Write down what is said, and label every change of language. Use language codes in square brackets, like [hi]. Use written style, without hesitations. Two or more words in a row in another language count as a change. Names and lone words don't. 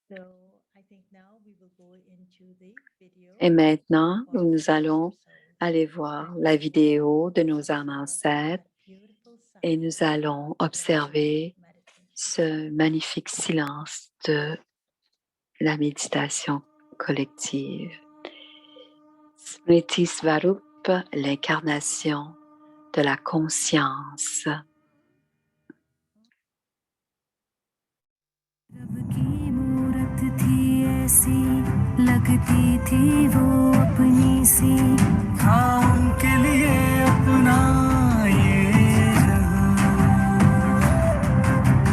[fr] Et maintenant, nous allons aller voir la vidéo de nos âmes ancêtres et nous allons observer ce magnifique silence de la méditation collective. Smriti Swarup, l'incarnation de la conscience. [hi] की मूरत थी ऐसी लगती थी वो अपनी सी था उनके लिए अपना ये जहां।